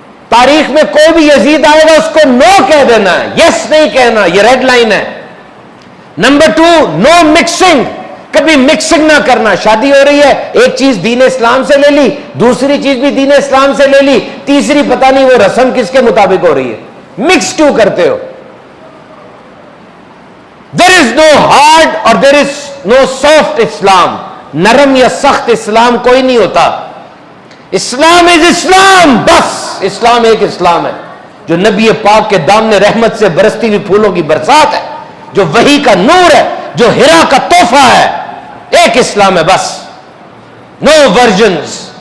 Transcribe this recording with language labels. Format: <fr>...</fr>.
<ur>تاریخ میں کوئی بھی یزید آئے گا اس کو نو کہہ دینا ہے, یس نہیں کہنا, یہ ریڈ لائن ہے. نمبر 2, نو مکسنگ, کبھی مکسنگ نہ کرنا. شادی ہو رہی ہے, ایک چیز دین اسلام سے لے لی, دوسری چیز بھی دین اسلام سے لے لی, تیسری پتہ نہیں وہ رسم کس کے مطابق ہو رہی ہے, مکس کیوں کرتے ہو.</ur> <en>There is no hard or there is no soft Islam.</en> <ur>نرم یا سخت اسلام کوئی نہیں ہوتا.</ur> <en>Islam is Islam,</en> <ur>بس اسلام ایک اسلام ہے جو نبی پاک کے دامن رحمت سے برستی ہوئی پھولوں کی برسات ہے, جو وحی کا نور ہے, جو ہرا کا تحفہ ہے. ایک اسلام ہے بس,</ur> <en>No versions.</en>